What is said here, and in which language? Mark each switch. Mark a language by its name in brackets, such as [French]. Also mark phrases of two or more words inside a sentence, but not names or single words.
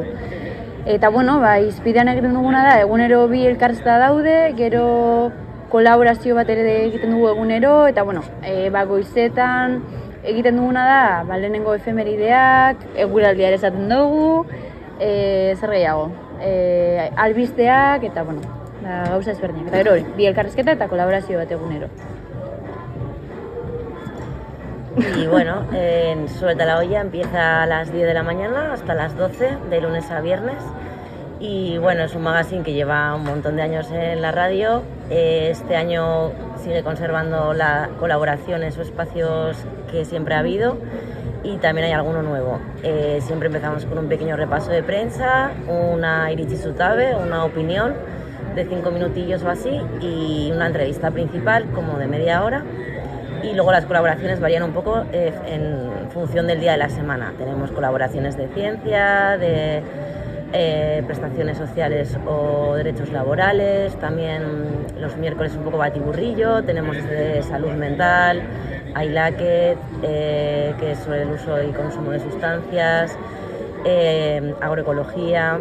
[Basque] Eta Izpidean egiten duguna da, egunero 2 elkarrizketa daude, gero kolaborazio bat ere egiten dugu egunero, eta goizetan egiten duguna da, lehenengo efemerideak, eguraldia ere esaten dugu, zer gehiago, albisteak, eta gauza ezberdinak. Eta gero hori, 2 elkarrizketa eta kolaborazio bat egunero. [Spanish] Y en Suelta la olla empieza a las 10 de la mañana hasta las 12, de lunes a viernes. Y es un magazine que lleva un montón de años en la radio. Este año sigue conservando las colaboraciones o espacios que siempre ha habido. Y también hay alguno nuevo. Siempre empezamos con un pequeño repaso de prensa, una [Basque] iritzi zutabe, [Spanish] una opinión de 5 minutillos o así, y una entrevista principal como de media hora. Y luego las colaboraciones varían un poco en función del día de la semana. Tenemos colaboraciones de ciencia, de prestaciones sociales o derechos laborales, también los miércoles un poco batiburrillo, tenemos de salud mental, AILACET, que es sobre el uso y consumo de sustancias, agroecología.